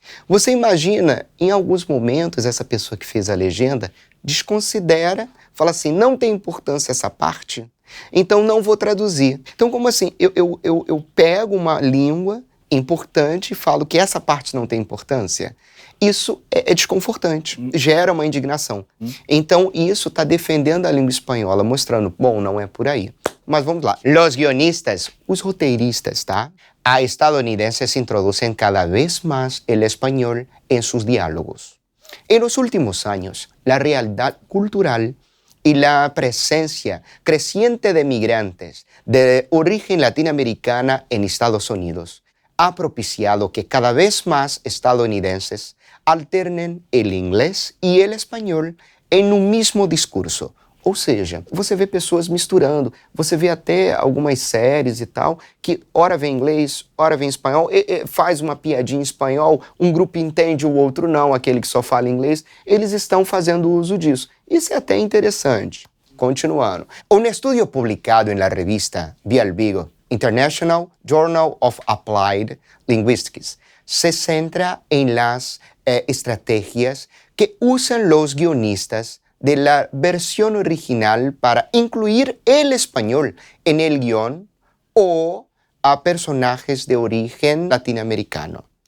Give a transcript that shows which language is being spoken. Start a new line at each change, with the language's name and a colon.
Portuguese: Você imagina, em alguns momentos, essa pessoa que fez a legenda desconsidera, fala assim, não tem importância essa parte, então não vou traduzir. Então, como assim? Eu pego uma língua importante e falo que essa parte não tem importância? Isso é desconfortante, gera uma indignação. Então, isso está defendendo a língua espanhola, mostrando, bom, não é por aí. Mas vamos lá.
Spanish: Los guionistas,
Portuguese: os roteiristas, tá?
Spanish: A estadounidenses introducen cada vez más el español en sus diálogos. En los últimos años, la realidad cultural y la presencia creciente de migrantes de origen latinoamericana en Estados Unidos ha propiciado que cada vez más estadounidenses alternen el inglés y el español en un mismo discurso.
Portuguese: Ou seja, você vê pessoas misturando, você vê até algumas séries e tal, que ora vem inglês, ora vem espanhol, faz uma piadinha em espanhol, um grupo entende, o outro não, aquele que só fala inglês, eles estão fazendo uso disso. Isso é até interessante. Continuando. Um estudo publicado na revista
Spanish: Vial Vigo, International Journal of Applied Linguistics, se centra en las estrategias que usan los guionistas de la versión original para incluir el español en el guión o a personajes de origen latinoamericano.